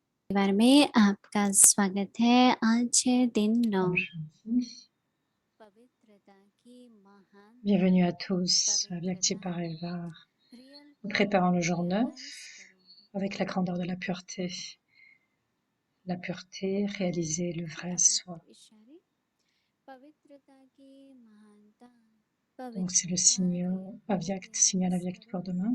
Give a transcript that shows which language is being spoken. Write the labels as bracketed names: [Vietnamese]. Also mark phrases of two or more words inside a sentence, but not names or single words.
[Hindi] परिवार में आपका स्वागत है। आज है दिन 9 पवित्रता की महान [French] Bienvenue à tous à Vyakti Parivar. Nous préparons le jour 9 avec la grandeur de la pureté. La pureté, réaliser le vrai soi. Donc c'est le signal Avyakt pour demain.